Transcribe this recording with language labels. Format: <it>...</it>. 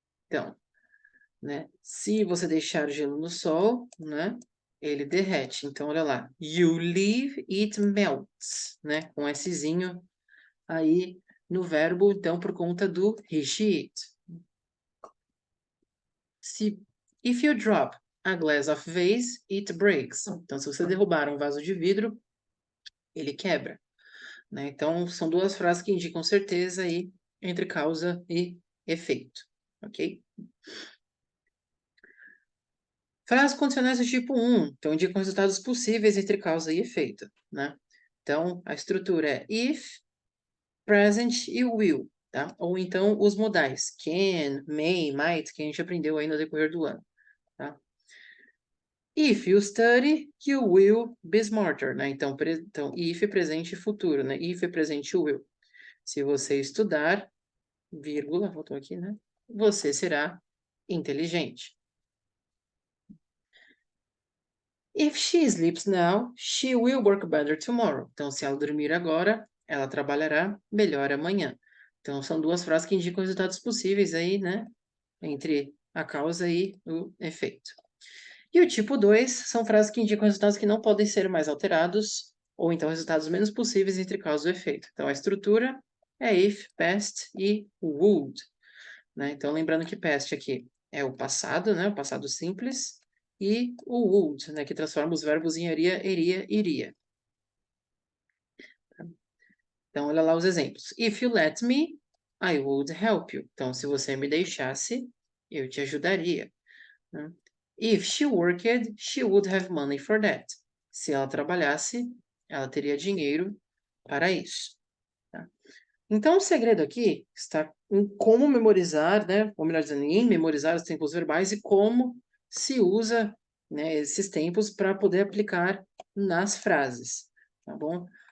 <pt>Então, né, se você deixar gelo no sol, né, ele derrete. Então, olha lá.</pt> <en>You leave, it melts,</en> <pt>né? Com Szinho aí no verbo, então, por conta do he, she, it.</pt> <en>If you drop a glass of vase, it breaks.</en> <pt>Então, se você derrubar um vaso de vidro, ele quebra. Né? Então, são duas frases que indicam certeza aí entre causa e efeito. Ok? Frases condicionais do tipo 1, então indicam resultados possíveis entre causa e efeito, né? Então, a estrutura é if, present e will, tá? Ou então os modais can, may, might, que a gente aprendeu aí no decorrer do ano, tá?</pt> <en>If you study, you will be smarter,</en> <pt>né? Então, if presente e futuro, né?</pt> <en>If</en> <pt>presente will. Se você estudar, vírgula, voltou aqui, né? Você será inteligente.</pt> <en>If she sleeps now, she will work better tomorrow.</en> <pt>Então, se ela dormir agora, ela trabalhará melhor amanhã. Então, são duas frases que indicam resultados possíveis aí, né? Entre a causa e o efeito. E o tipo 2 são frases que indicam resultados que não podem ser mais alterados, ou então resultados menos possíveis entre causa e efeito. Então, a estrutura é if, past e would. Né? Então, lembrando que past aqui é o passado, né? O passado simples. E o would, né? Que transforma os verbos em iria, iria. Então, olha lá os exemplos.</pt> <en>If you let me, I would help you.</en> <pt>Então, se você me deixasse, eu te ajudaria. Né?</pt> <en>If she worked, she would have money for that.</en> <pt>Se ela trabalhasse, ela teria dinheiro para isso. Tá? Então, o segredo aqui está em como memorizar, né? Ou melhor dizendo, em memorizar os tempos verbais e como se usa, né, esses tempos para poder aplicar nas frases, tá bom?</pt>